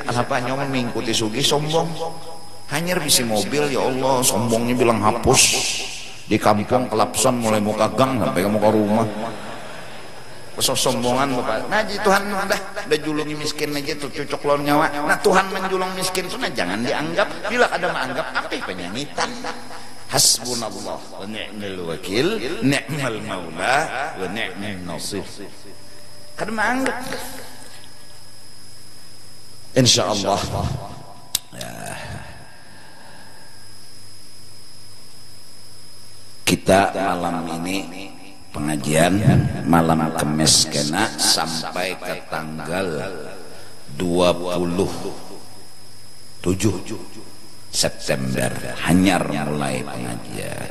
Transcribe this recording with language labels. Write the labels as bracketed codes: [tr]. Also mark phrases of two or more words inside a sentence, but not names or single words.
[bjn] Kenapa nyawa mengikuti sugih sombong, hanya bisi mobil [ar] يا الله [bjn] sombongnya bilang hapus di kampung kelapson mulai muka gang sampai ke muka rumah. Sombongan bapak. Nah Tuhan dah julungi miskin aja tuh cocok lawan nyawa. Nah Tuhan menjulung miskin tuh nah jangan dianggap. Bila ada menganggap apa penyanyitan. [ar] حسبنا الله ونعم الوكيل نعم المولى ونعم النصير. [bjn] Kada menganggap. Insyaallah. Ya. Kita malam ini pengajian malam Kemis kena sampai ke tanggal 27 September hanyar mulai pengajian.